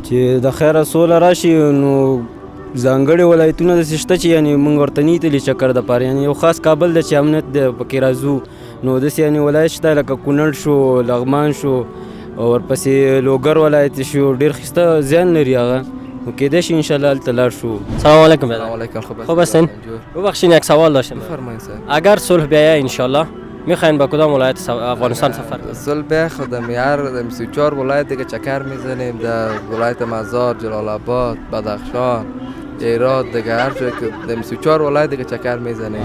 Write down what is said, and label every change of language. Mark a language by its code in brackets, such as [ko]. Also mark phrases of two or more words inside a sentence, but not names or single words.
[ps] چې د خیره سوله راشي نو ځانګړي ولایتونه داسې شته چې یعنې موږ ورته نه تللي چکر دپاره، یعنې یو خاص کابل دی چې امنیت دی پکې راځو، نو داسې یعنې ولایت شته لکه کونړ شو، لغمان شو، ورپسې لوګر ولایت شو، ډېر ښایسته ځایونه لري هغه، نو کیدای شي انشاءالله هلته لاړ شو. [fa] سلام علیکم. سلام علیکم. خوب هستین؟ ببخشید یک سوال داشتم. بفرمایید سر. اگر صلح بیاید انشاءالله میخواین به کدام ولایت افغانستان سفر کنید؟ صلح بیاید خودم هر 34 ولایت دیگه چکر میزنیم، در ولایت مزار، جلال آباد، بدخشان، هرات، دیگه هر جایی که در 34 ولایت دیگه چکر میزنیم.